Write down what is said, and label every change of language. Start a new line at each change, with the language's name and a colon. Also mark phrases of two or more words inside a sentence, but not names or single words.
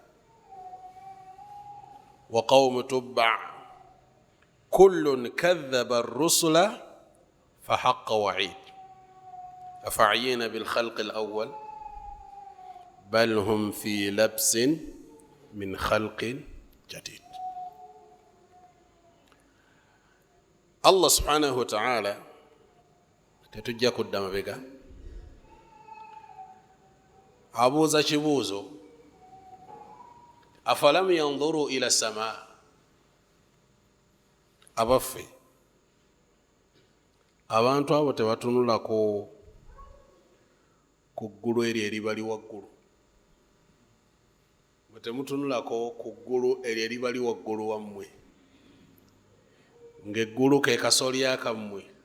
Arabic: وقوم تبع كل كذب الرسل فحق وعيد أفعينا بالخلق الأول بل هم في لبس من خلق جديد. الله سبحانه وتعالى
Ganda: tetujja kudda mabega abuuza kibuuzo
Arabic: أفلم ينظروا إلى السماء, abaffe
Ganda: abantu abo tebatunulako ku ggulu eryo eribali waggulu, bwe temutunulako ku ggulu eryo eribali waggulu wammwe, ng'eggulu ke kasolya kammwe.